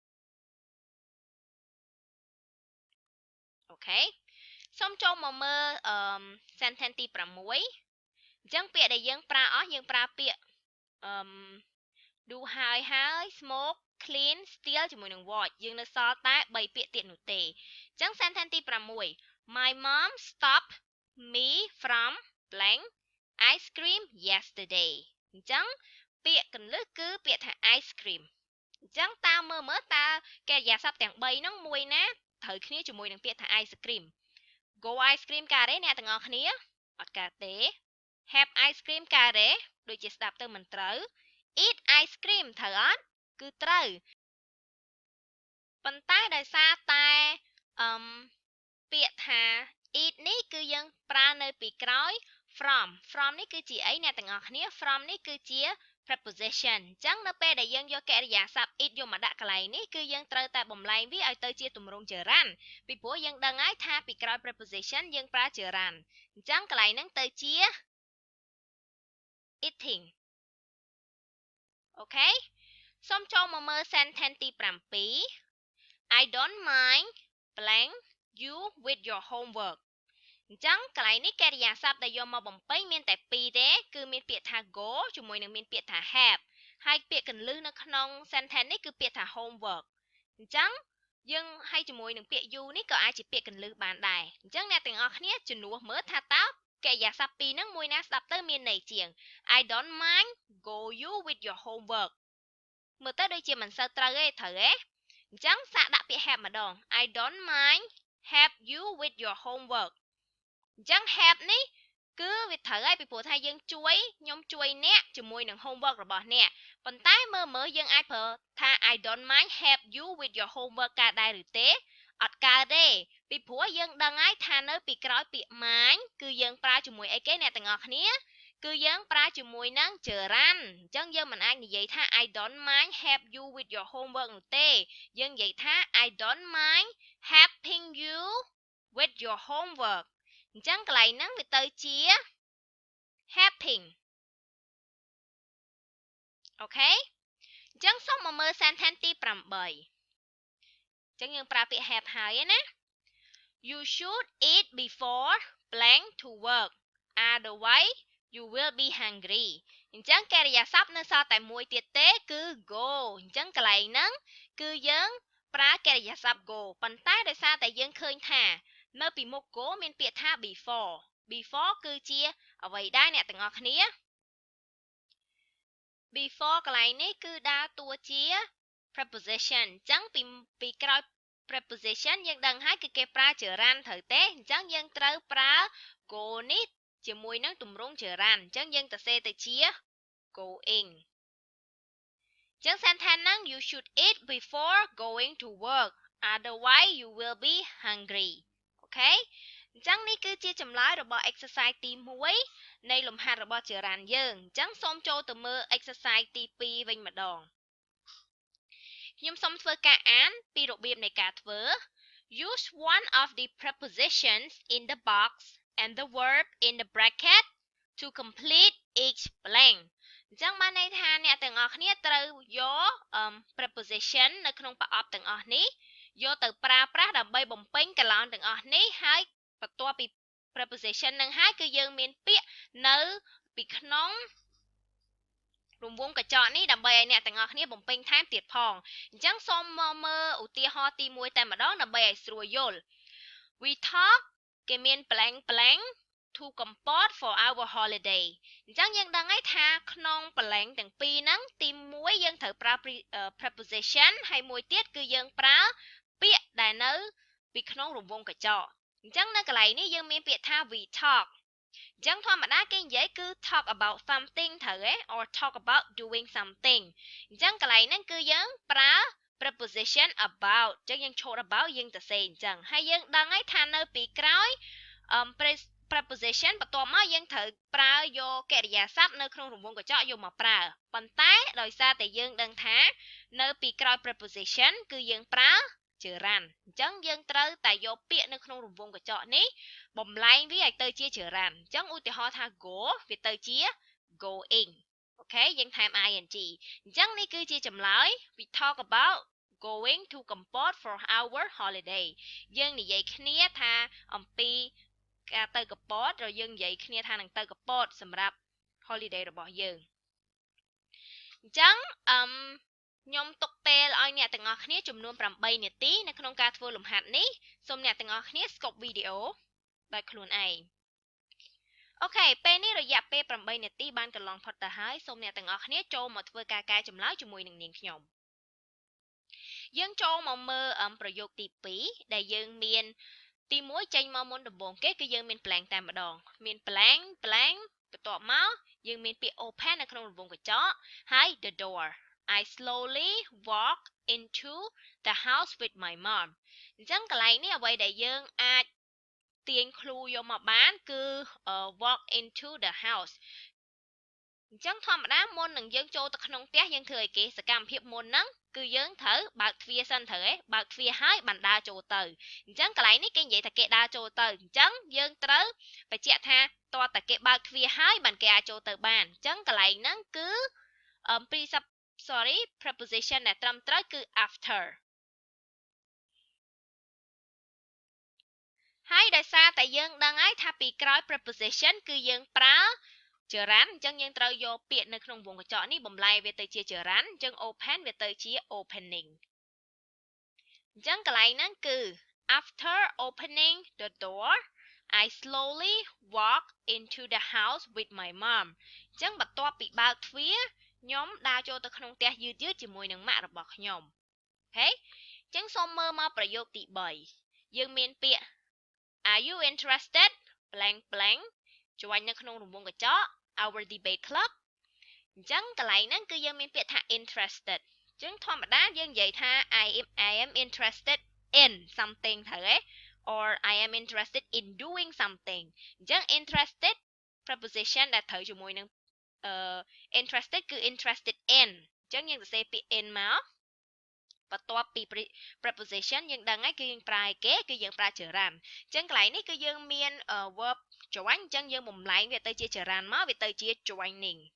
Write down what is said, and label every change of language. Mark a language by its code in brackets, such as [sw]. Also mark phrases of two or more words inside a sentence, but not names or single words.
[km] អូខេសូមចូលមកមើលsentence ទី6អញ្ចឹងពាក្យដែលយើងប្រើអស់យើងប្រើពាក្យdo ហើយ smoke clean steal ជាមួយ នឹង watch យើងនៅសល់តែ3ពាក្យទៀតនោះទេអញ្ចឹង sentence ទី6 [en] My mom stopped me from blank ice cream yesterday [km] អញ្ចឹងពាក្យកន្លឹះគឺពាក្យថា [en] ice cream [km] អញ្ចឹងតាមមើលតើកិរិយាសព្ទទាំង3ហ្នឹងមួយណាត្រូវគ្នាជាមួយនឹងពាក្យថា [en] ice cream Go ice cream [km] ការ៉េអ្នកទាំងអស់គ្នាអត់កើតទេ [en] Have ice cream [km] ការ៉េដូចជាស្ដាប់ទៅមិនត្រូវ [en] Eat ice cream [km] ត្រូវអត់គឺត្រូវ ប៉ុន្តែដោយសារតែពាក្យថា eat នេះគឺយើងប្រើនៅពីក្រោយ from នេះគឺជាអីអ្នកទាំងអស់គ្នា from នេះគឺជា preposition អញ្ចឹងនៅពេលដែលយើងយកកិរិយាសព្ទ eat យកមកដាក់កន្លែងនេះគឺយើងត្រូវតែបំលែងវាឲ្យទៅជាទម្រង់ចរន្តពីព្រោះយើងដឹងហើយថាពីក្រោយ preposition យើងប្រើចរន្តអញ្ចឹងកន្លែងហ្នឹងទៅជា eating អូខេសូមចូលមកមើល sentence ទី7 [en] I don't mind blank you with your homework [km] អញ្ចឹងកន្លែងនេះកិរិយាសព្ទដែលយកមកបំពេញមានតែ2ទេគឺមានពាក្យថា go ជាមួយនឹងមានពាក្យថា have ហើយពាក្យកន្លឹះនៅក្នុង sentence នេះគឺពាក្យថា homework អញ្ចឹងយើងឲ្យជាមួយនឹងពាក្យ you នេះក៏អាចជាពាក្យកន្លឹះបានដែរអញ្ចឹងអ្នកទាំងអស់ គ្នាជំនួសមើលថាតើកិរិយាសព្ទ2ហ្នឹងមួយណាស្ដាប់ទៅមានន័យជាង [en] I don't mind go you with your homework [km] មើលទៅដូចជាមិនសូវត្រូវទេត្រូវទេអញ្ចឹងសាកដាក់ពាក្យ have ម្ដង [en] I don't mind help you with your homework [km] អញ្ចឹង help នេះគឺវាត្រូវហើយពីព្រោះថាយើងខ្ញុំជួយអ្នកជាមួយនឹង homework របស់ អ្នកប៉ុន្តែមើលយើងអាចប្រើថា [en] I don't mind help you with your homework [km] កើតដែរឬទេអត់កើតទេពីព្រោះយើងដឹងហើយថានៅពីក្រោយពាក្យ mind គឺយើងប្រើជាមួយអីគេអ្នកទាំងអស់គ្នាគឺយើងប្រើជាមួយនឹងចរន្តអញ្ចឹងយើងមិនអាចនិយាយថា [en] I don't mind help you with your homework [km] នោះទេយើងនិយាយថា [en] I don't mind helping you with your homework [km] អញ្ចឹងកន្លែងហ្នឹងវាទៅជា helping អូខេអញ្ចឹងសូមមកមើល sentence ទី8អញ្ចឹងយើងប្រើពាក្យ have ហើយណា [en] You should eat before blank to work otherwise you will be hungry [km] អញ្ចឹងកិរិយាសព្ទនៅសល់តែមួយទៀតទេគឺ go អញ្ចឹងកន្លែងហ្នឹងគឺយើងប្រើកិរិយាសព្ទ go ប៉ុន្តែដោយសារតែយើងឃើញថានៅពីមុខ go មានពាក្យថា before គឺជាអ្វីដែរអ្នកទាំងអស់គ្នា before កន្លែងនេះគឺដើរតួជា preposition អញ្ចឹងពីក្រោយ preposition យើងដឹងហើយគឺគេប្រើចរន្តត្រូវទេអញ្ចឹងយើងត្រូវប្រើ go នេះជាមួយនឹងទម្រង់ចរន្តអញ្ចឹងយើងទៅសេទៅជា going អញ្ចឹង sentence ហ្នឹង [en] you should eat before going to work otherwise you will be hungry [km] អូខេអញ្ចឹងនេះគឺជាចម្លើយរបស់ exercise ទី1 នៃលំហាត់របស់ចរន្តយើងអញ្ចឹងសូមចូលទៅមើល exercise ទី2វិញម្ដងខ្ញុំសូមធ្វើការអានពីរបៀបនៃការធ្វើ [en] Use one of the prepositions in the box and the verb in the bracket to complete each blank [km] អញ្ចឹងបានន័យថាអ្នកទាំង អស់គ្នាត្រូវយក preposition នៅក្នុងប្រអប់ទាំងអស់នេះយកទៅប្រើប្រាស់ដើម្បីបំពេញកឡោនទាំងអស់នេះហើយបន្ទាប់ពី preposition នឹងហើយគឺយើងមានពាក្យនៅ ពីក្នុងរង្វង់កញ្ចក់នេះដើម្បីឲ្យអ្នកទាំងអស់គ្នាបំពេញថែមទៀតផងអញ្ចឹងសូមមកមើលឧទាហរណ៍ទី1 តែម្ដងដើម្បីឲ្យស្រួលយល់ [en] We talk [km] គេមាន [en] blank to comport for our holiday [km] អញ្ចឹងយើងដឹងហើយ ថាក្នុង blank ទាំងពីរហ្នឹងទី1យើងត្រូវប្រើ preposition ហើយមួយទៀតគឺយើងប្រើពាក្យដែលនៅពីក្នុងរង្វង់កញ្ចក់អញ្ចឹងនៅកន្លែងនេះយើងមានពាក្យថា [en] we talk [km] អញ្ចឹងធម្មតាគេនិយាយគឺ [en] talk about something [km] ត្រូវទេ [en] or talk about doing something [km] អញ្ចឹងកន្លែងហ្នឹងគឺយើងប្រើ [en] preposition about [km] អញ្ចឹងយើងឈរ about យើងទៅសេអញ្ចឹងហើយយើងដឹងហើយថានៅពីក្រោយ preposition បន្ទាប់មកយើងត្រូវប្រើយកកិរិយាសព្ទនៅក្នុងរង្វង់កញ្ចក់យកមកប្រើប៉ុន្តែដោយសារតែយើងដឹងថានៅពីក្រោយ preposition គឺយើងប្រើgerund អញ្ចឹងយើងត្រូវតែយកពាក្យនៅក្នុងរង្វង់កញ្ចក់នេះបំលែងវាឲ្យទៅជា gerund អញ្ចឹងឧទាហរណ៍ថា go វាទៅជា going អូខេយើងថែម ing អញ្ចឹងនេះគឺជាចម្លើយ [en] we talk about going to Kampot for our holiday [km] យើងនិយាយគ្នាថាអំពីការទៅកពតឬយើងនិយាយគ្នាថានឹងទៅកពតសម្រាប់ holiday របស់យើងអញ្ចឹងខ្ញុំទុកពេលឲ្យអ្នកទាំងអស់គ្នាចំនួន8នាទីនៅក្នុងការធ្វើលំហាត់នេះសូមអ្នកទាំងអស់គ្នាស្កប់ វីដេអូដោយខ្លួនឯងអូខេពេលនេះរយៈពេល8នាទីបានកន្លងផុតទៅហើយសូមអ្នកទាំងអស់គ្នាចូលមកធ្វើការកែចម្លើយជាមួយនឹងនាងខ្ញុំយើងចូលមកមើលប្រយោគទី2ដែល យើងមានទី1ចេញមកមុនដំបូងគេគឺយើងមាន blank តែម្ដងមាន blank បន្ទាប់មកយើងមានពាក្យ open នៅក្នុងរង្វង់កញ្ចក់ហើយ [en] the door I slowly walk into the house with my mom [km] អញ្ចឹងកន្លែងនេះអ្វីដែលយើងអាចទាញ clue យកមកបានគឺ walk [en] into the house [km] អញ្ចឹងធម្មតាមុននឹងយើងចូលទៅក្នុងផ្ទះយើងធ្វើអីគេសកម្មភាពមុនហ្នឹងគឺយើងត្រូវបើកទ្វារសិនត្រូវឯងបើកទ្វារហើយបានដើរចូលទៅអញ្ចឹងកន្លែងនេះគេនិយាយថាគេដើរចូលទៅអញ្ចឹងយើងត្រូវបញ្ជាក់ថាតើតែគេបើកទ្វារហើយបានគេអាចចូលទៅបានអញ្ចឹងកន្លែងហ្នឹងគឺpreposition ដែលត្រឹមត្រូវគឺ after ហើយដោយសារតែយើងដឹងហើយថាពីក្រោយ preposition គឺយើងប្រើgerund អញ្ចឹងយើងត្រូវយកពាក្យនៅក្នុងវងកញ្ចក់នេះបំលែងវាទៅជាgerund អញ្ចឹង open វាទៅជា opening អញ្ចឹងកន្លែងហ្នឹងគឺ [en] after opening the door I slowly walk into the house with my mom [km] អញ្ចឹងបន្ទាប់ពីបើកទ្វារខ្ញុំដើរចូលទៅក្នុងផ្ទះយឺតជាមួយនឹងម៉ាក់របស់ខ្ញុំអូខេអញ្ចឹងសូមមើលមកប្រ យោគទី3យើងមានពាក្យ [en] Are you interested blank blank [km] ជួយនៅក្នុងរង្វង់កញ្ចក់ [en] our debate club [km] អញ្ចឹងកន្លែងហ្នឹងគឺ យើងមានពាក្យថា interested អញ្ចឹងធម្មតាយើងនិយាយថា [en] I am interested in something [km] ត្រូវទេ [en] or I am interested in doing something [km] អញ្ចឹង [en] interested preposition [km] ដែលត្រូវជាមួយនឹងinterested គឺ [en] interested in [km] អញ្ចឹងយើងសរសេរពាក្យ in មកបន្ទាប់ពី preposition យើងដឹងហើយគឺយើងប្រើអីគេគឺយើងប្រើ gerund អញ្ចឹងកន្លែងនេះគឺយើងមាន [en] verb join [km] អញ្ចឹងយើងបំលែងវាទៅជា gerund មកវាទៅជា joining